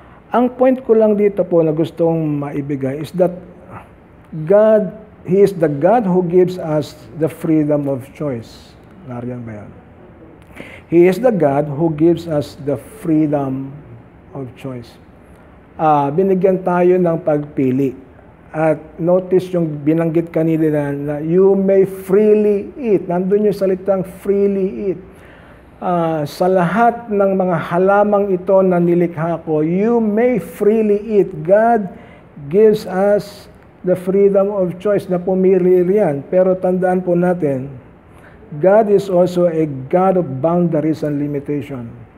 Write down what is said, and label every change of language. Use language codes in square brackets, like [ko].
[tl] Ang point ko lang dito po na gustong maibigay is [en] that God, He is the God who gives us the freedom of choice. [tl] Nariyan ba yan? [en] He is the God who gives us the freedom of choice. [tl] Binigyan tayo ng pagpili. At notice yung binanggit kanina na [en] you may freely eat. [tl] Nandun yung salitang freely eat. Sa lahat ng mga halamang ito na nilikha ko, [en] you may freely eat. God gives us the freedom of choice [tl] na pumili riyan. Pero tandaan po natin, [en] God is also a God of boundaries and limitation.